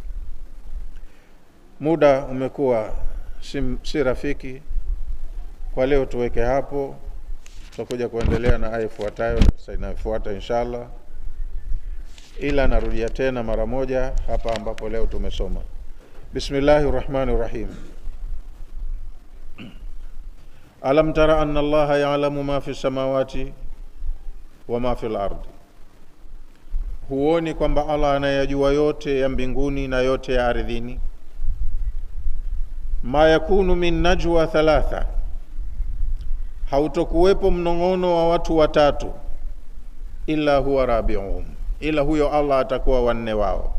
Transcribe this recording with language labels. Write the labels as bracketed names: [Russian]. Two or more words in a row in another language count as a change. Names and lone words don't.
[Swahili] Muda umekuwa si rafiki, kwa leo tuweke hapo. Tutakuja kuendelea na aya ifuatayo sasa inayofuata inshallah, ila narudia tena mara moja hapa ambapo leo tumesoma. [Arabic] بسم الله الرحمن الرحيم. ألم تر أن الله يعلم ما في السماوات وما في الأرض, [Swahili] huoni kwamba Allah anayajua yote ya mbinguni na yote ya ardhini. [Arabic] ما يكون من نجوى ثلاثة, [Swahili] hautokuwepo mnongono wa watu watatu, [Arabic] إلا هو رابعهم, [Swahili] ila huyo Allah atakuwa wanne wao.